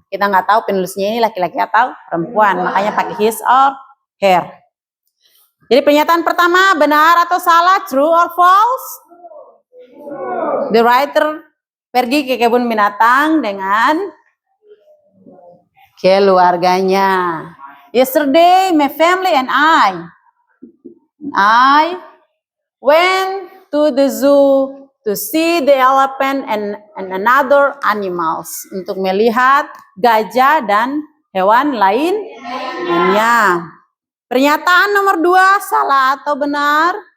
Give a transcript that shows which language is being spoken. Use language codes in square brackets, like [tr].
[id] Kita nggak tahu penulisnya ini laki-laki atau perempuan, makanya pakai [en] his or her. [id] Jadi pernyataan pertama benar atau salah, [en] true or false? [id] The writer pergi ke kebun binatang dengan keluarganya. [en] Yesterday, my family and I went to the zoo to see the elephant and another animals. [id] Untuk melihat gajah dan hewan lainnya. Pernyataan nomor 2, salah atau benar?